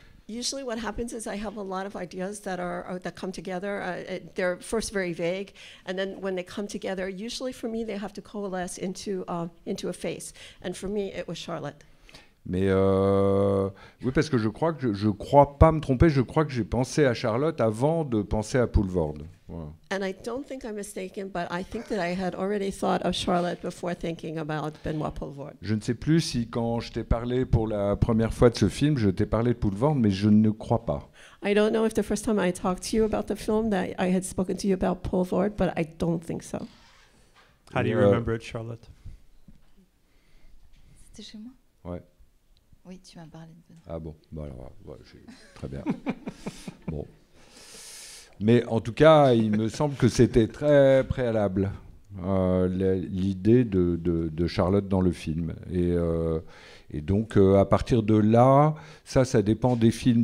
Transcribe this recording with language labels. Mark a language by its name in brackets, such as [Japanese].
[English] Usually what happens is I have a lot of ideas that come together. They're first very vague, and then when they come together, usually for me, they have to coalesce into a face. And for me, it was Charlotte. [French] Mais oui, parce que je crois pas me tromper, je crois que j'ai pensé à Charlotte avant de penser à Poulvord. Voilà. [English] And I don't think I'm mistaken, but I think that I had already thought of Charlotte before thinking about Benoît Poulvord. [French] Je ne sais plus si quand je t'ai parlé pour la première fois de ce film, je t'ai parlé de Poulvord, mais je ne crois pas. [English] I don't know if the first time I talked to you about the film that I had spoken to you about Poulvord, but I don't think so. How do you remember it, Charlotte? [French] C'était chez moi? Ouais. Oui, tu m'as parlé de Benoît. Ah bon, bah alors, ouais, très bien. Bon. Mais en tout cas, il me semble que c'était très préalable, l'idée de Charlotte dans le film. Et donc, à partir de là, ça dépend des films.